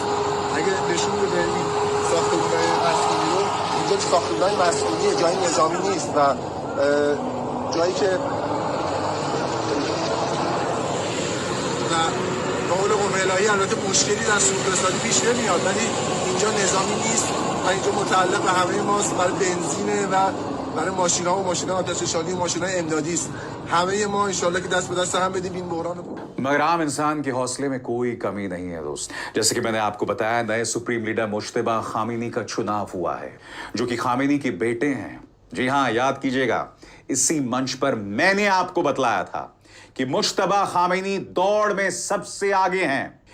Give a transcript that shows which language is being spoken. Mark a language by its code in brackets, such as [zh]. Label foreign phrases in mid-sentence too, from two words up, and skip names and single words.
[fa] اگه نشون بده این ساختمونای مسکونی رو، اینجا ساختمونای مسکونیه، جای نظامی نیست و جایی که و به قول قوه الهی البته مشکلی در سوخت‌رسانی پیش نمیاد، ولی اینجا نظامی نیست و اینجا متعلق به همه ماست، برای بنزینه و برای ماشینا و ماشینا آتش نشانی و ماشینا امدادی است. همه ما انشالله که دست به دست هم بدیم این بحران رو. [hi] मगर आम इंसान के हौसले में कोई कमी नहीं है दोस्त। जैसे कि मैंने आपको बताया, नए [en] supreme leader [hi] मुश्तबा खामेनी का चुनाव हुआ है, जो कि खामेनी के बेटे हैं। जी हाँ, याद कीजिएगा, इसी मंच पर मैंने आपको बतलाया था कि मुश्तबा खामेनी दौड़ में सबसे आगे हैं।